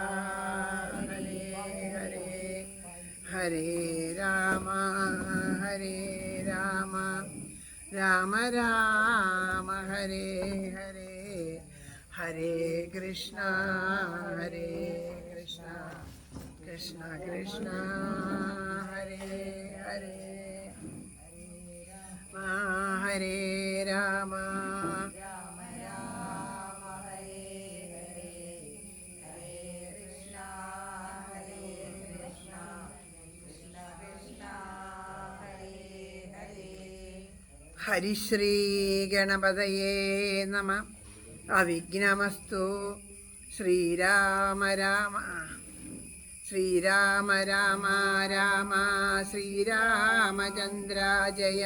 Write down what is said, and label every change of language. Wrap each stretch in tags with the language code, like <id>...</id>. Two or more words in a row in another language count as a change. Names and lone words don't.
<sa>ഹരേ ഹരേ ഹരേ രാമ ഹരേ രാമ രാമ രാമ ഹരേ ഹരേ ഹരേ കൃഷ്ണ ഹരേ കൃഷ്ണ കൃഷ്ണ കൃഷ്ണ ഹരേ ഹരേ ഹരേ രാമ രാമ രാമ ഹരേ ഹരേ ഹരേ കൃഷ്ണ ഹരേ കൃഷ്ണ കൃഷ്ണ കൃഷ്ണ ഹരേ ഹരേ. ഹരിശ്രീ ഗണപതയേ നമഃ. അവിഘ്നമസ്തു. ശ്രീരാമ രാമ ശ്രീരാമ രാമ രാമ ശ്രീരാമചന്ദ്ര ജയ.</sa>